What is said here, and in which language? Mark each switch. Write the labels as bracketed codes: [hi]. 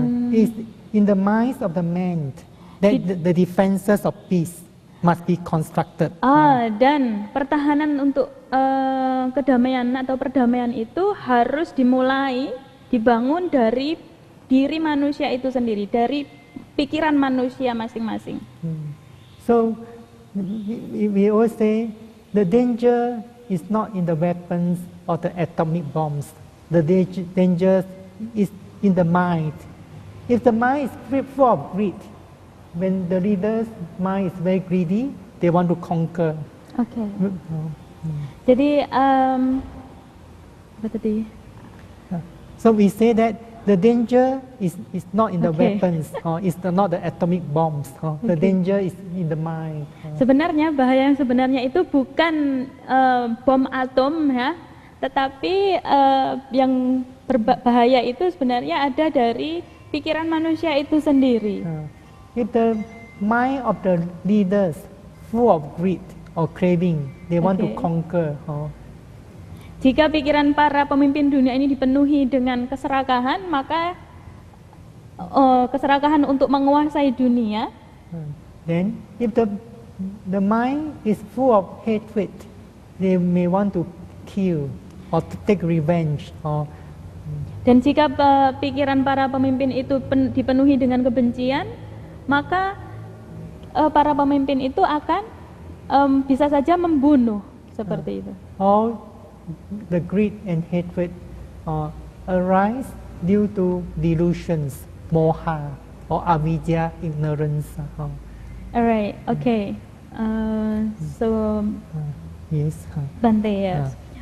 [en] It's in the minds of the men that the defenses of peace must be constructed. [id] Dan pertahanan untuk kedamaian atau perdamaian itu harus dibangun dari diri manusia itu sendiri, dari pikiran manusia masing-masing. [en] So we always say the danger is not in the weapons or the atomic bombs. The danger is in the mind. If the mind is full of greed, when the leader's mind is very greedy, they want to conquer. [id] Oke. Jadi apa tadi? [en] So we say that the danger is not in the Okay. weapons, or it's not the atomic bombs. The danger is in the mind. [id] Sebenarnya bahaya yang sebenarnya itu bukan bom atom ya, tetapi yang berbahaya itu sebenarnya ada dari pikiran manusia itu sendiri. [en] If the mind of the leaders full of greed or craving, they want to Okay. conquer. [id] Jika pikiran para pemimpin dunia ini dipenuhi dengan keserakahan, maka keserakahan untuk menguasai dunia. [en] Then, if the mind is full of hatred, they may want to kill or to take revenge. [id] Dan jika pikiran para pemimpin itu dipenuhi dengan kebencian, maka para pemimpin itu akan bisa saja membunuh seperti itu. [en] All the greed and hatred arise due to delusions, moha or avidya, ignorance. Alright, okay. So Yes. Bante, yes.